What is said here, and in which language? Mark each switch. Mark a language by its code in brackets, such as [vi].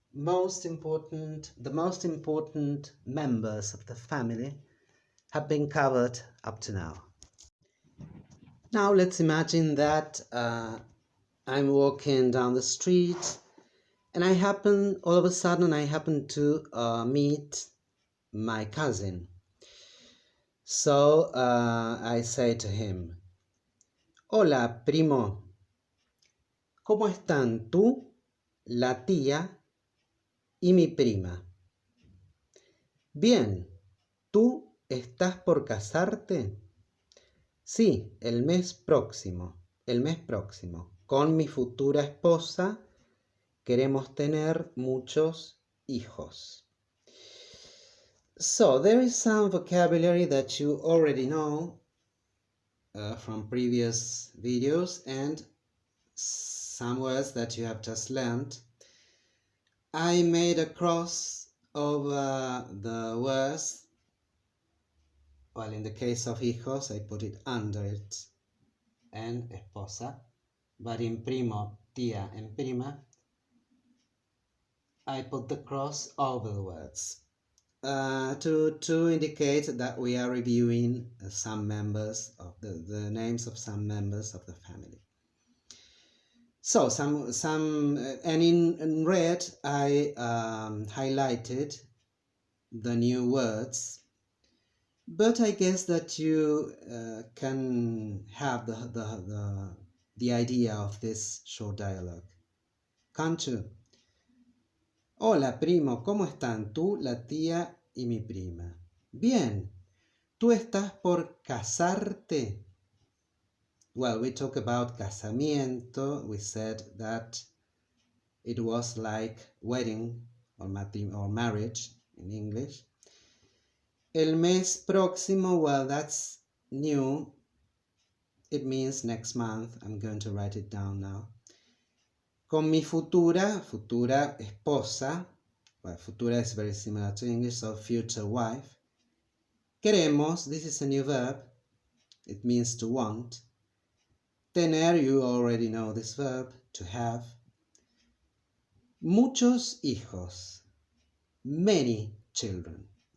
[en] The most important members of the family have been covered up to now. Now let's imagine that I'm walking down the street, and all of a sudden I happen to meet my cousin. So I say to him, [es] hola, primo, ¿cómo están tú, la tía y mi prima? Bien, ¿tú estás por casarte? Sí, el mes próximo, con mi futura esposa queremos tener muchos hijos. [en] So there is some vocabulary that you already know from previous videos and some words that you have just learned. I made a cross over the words. Well, in the case of hijos, I put it under it and esposa. But in primo, tía, and prima, I put the cross over the words to indicate that we are reviewing some members of the names of some members of the family. So and in red I highlighted the new words, but I guess that you can have the idea of this short dialogue, can't you? [es] Hola, primo, ¿cómo están tú, la tía y mi prima? Bien, ¿tú estás por casarte? [en] Well, we talk about casamiento. We said that it was like wedding or marriage in English. [es] El mes próximo, [en] well, that's new. It means next month. I'm going to write it down now. [es] Con mi futura esposa, [en] well, futura is very similar to English, so future wife. Queremos, this is a new verb, it means to want. Tener, you already know this verb, to have. [es] Muchos hijos, [en] many children.